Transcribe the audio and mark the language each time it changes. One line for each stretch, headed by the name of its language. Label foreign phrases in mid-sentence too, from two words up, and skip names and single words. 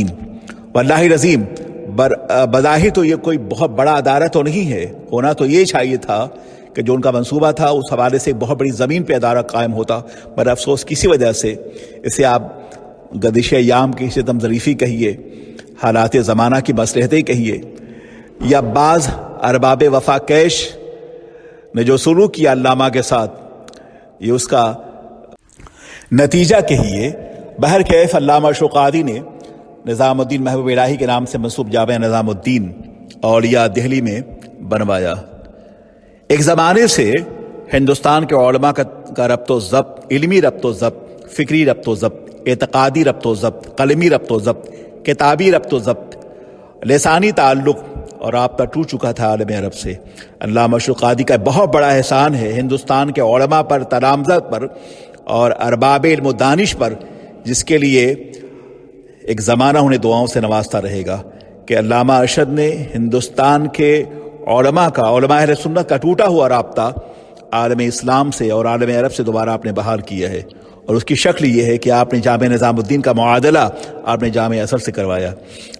Arabic: واللہ العظیم
Urdu: بظاہر تو یہ کوئی بہت بڑا ادارہ تو نہیں ہے، ہونا تو یہ چاہیے تھا کہ جو ان کا منصوبہ تھا اس حوالے سے ایک بہت بڑی زمین پہ ادارہ قائم ہوتا، پر افسوس کسی وجہ سے اسے آپ گردش ایام کی ستم ظریفی کہیے، حالات زمانہ کی مصلحتیں کہیے، یا بعض ارباب وفا کیش نے جو سلوک کیا علامہ کے ساتھ، یہ اس کا نتیجہ کہیے۔ بہرکیف علامہ اشرف قادری نے نظام الدین محبوب الہی کے نام سے منسوب جامع نظام الدین اولیاء دہلی میں بنوایا۔ ایک زمانے سے ہندوستان کے علماء کا ربط و ضبط، علمی ربط و ضبط، فکری ربط و ضبط، اعتقادی ربط و ضبط، قلمی ربط و ضبط، کتابی ربط و ضبط، لسانی تعلق اور رابطہ ٹوٹ چکا تھا عالم عرب سے۔ علامہ اشرف قادری کا بہت بڑا احسان ہے ہندوستان کے علماء پر، تلامذہ پر اور ارباب علم و دانش پر، جس کے لیے ایک زمانہ انہیں دعاؤں سے نوازتا رہے گا کہ علامہ ارشد نے ہندوستان کے علماء کا، علماء اہل سنت کا ٹوٹا ہوا رابطہ عالم اسلام سے اور عالم عرب سے دوبارہ آپ نے بحال کیا ہے، اور اس کی شکل یہ ہے کہ آپ نے جامع نظام الدین کا معادلہ آپ نے جامع ازہر سے کروایا۔